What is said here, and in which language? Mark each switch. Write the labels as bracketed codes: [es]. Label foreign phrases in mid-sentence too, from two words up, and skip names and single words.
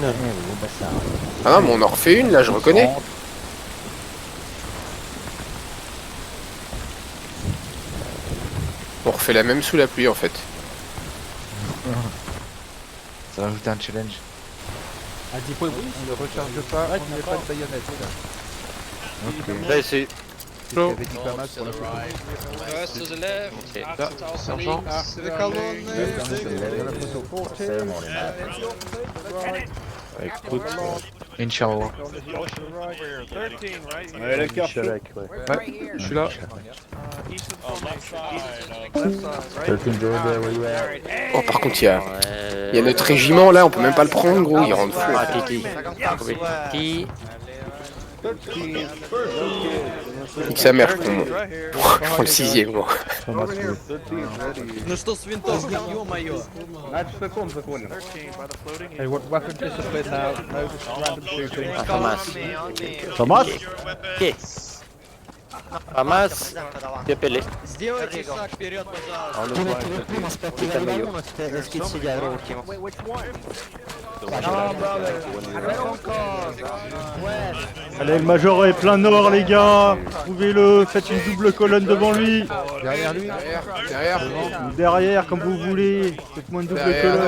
[fr] Ah non mais on en refait une là, je reconnais. On refait la même sous la pluie en fait. Ça va ajouter un challenge. On ne recharge pas, on met pas de baïonnette. Là, c'est. C'est ce qu'avait dit Pamas pour la photo. [en] To the left. [fr] Ok, After là, Tower sergent. Écoute. Inch'Allah. Ouais, la carte. Ouais, Je suis là. Oh par contre il y a notre régiment là, on peut même pas le prendre gros, il rentre fou. Nique sa mère, on prend le 6ème moi. [ru] Ну что с винтовкой, ё-моё. [en] Hey, what weapon discipline now? No just random shooting. Thomas Hamas, TPL. [ru] Сделайте шаг вперед, пожалуйста. [fr] Allez, le Major est plein nord, les gars. Trouvez-le, faites une double colonne devant lui. Derrière lui. Derrière. Ou derrière, comme vous voulez. Faites-moi une double colonne.